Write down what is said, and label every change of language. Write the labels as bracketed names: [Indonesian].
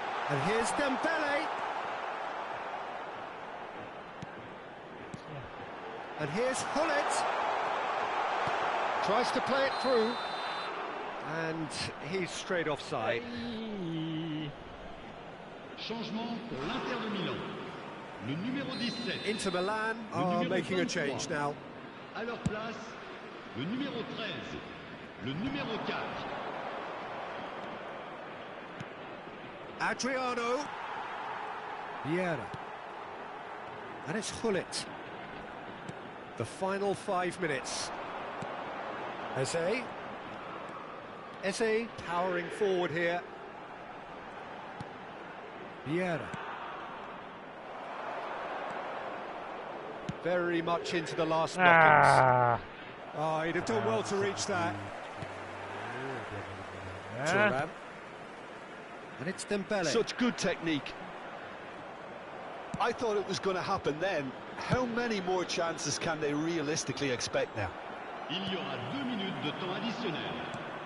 [English] And here's Dembele. And here's Hullet. Tries to play it through. And he's straight offside. [French] Changement pour l'Inter de Milan. Le numéro 17. [English] Inter Milan are making a change now. [French] À leur place, le numéro 13, le numéro 4. [English] Adriano. Vieira. And it's Hullet. The final 5 minutes. Eze powering forward here. Vieira. Very much into the last knockings. Oh, he'd have done well to reach that. Thuram. And it's Dembele. Such good technique. I thought it was going to happen then. How many more chances can they realistically expect now? [French] Il y aura 2 minutes de temps additionnel.